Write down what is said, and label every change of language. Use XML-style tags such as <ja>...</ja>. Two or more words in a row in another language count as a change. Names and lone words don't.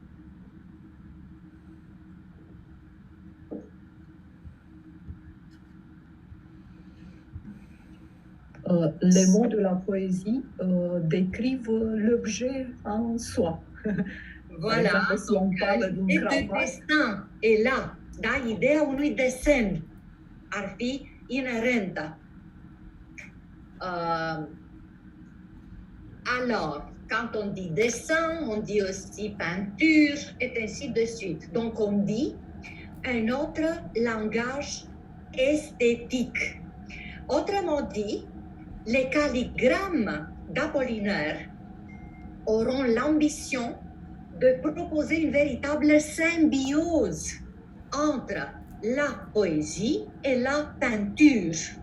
<fr>Les mots de la poésie décrivent l'objet en soi. Voilà. Par exemple, si on parle d'une Et de cravate, dessin est là,</fr> <ro>da ideea unui desen ar fi inerentă.</ro> <fr>Alors, quand on dit dessin, on dit aussi peinture, et ainsi de suite. Donc, on dit un autre langage esthétique. Autrement dit, les calligrammes d'Apollinaire auront l'ambition de proposer une véritable symbiose entre la poésie et la peinture.</fr>